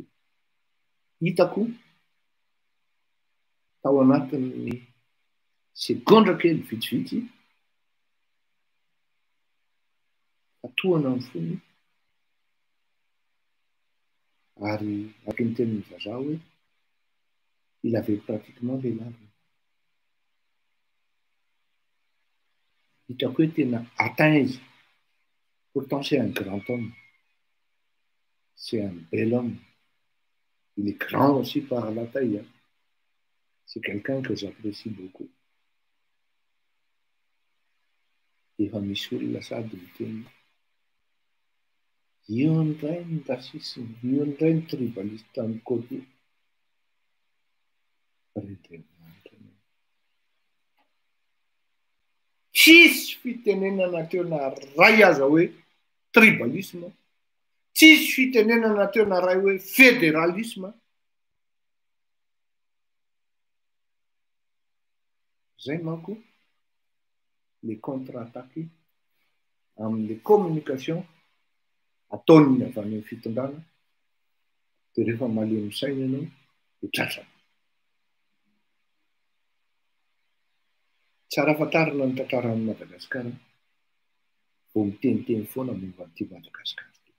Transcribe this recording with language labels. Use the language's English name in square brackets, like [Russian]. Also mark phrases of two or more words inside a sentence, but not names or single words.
[Malagasy] Hitako tao anatin'ny segondra kely vitsivitsy atohana ny fony ary araka ny tenin'ny vazaha hoe [French] il avait pratiquement les larmes. [Malagasy] Hitako hoe tena atteint izy. [French] Pourtant c'est un grand homme, c'est un bel homme, il est grand aussi par la taille, c'est quelqu'un que j'apprécie beaucoup. [Malagasy] Efa misy olona sady miteny io indray ny rasisme, io indray ny tribaliste amin'ny côté tsisy fitenenana teo na ray aza hoe tribalisme, tsisy fitenenana teo na ray hoe fédéralisme. Zay manko [French] les contre-attaques [Malagasy] amin'ny communication ataony avy any amin'ny fitondrana dia rehefa malemy saina ianao dia tratrana. Tsara fatarina ny tantaran'i Madagasikara vao miteniteny foana momba an'ity Madagasikara.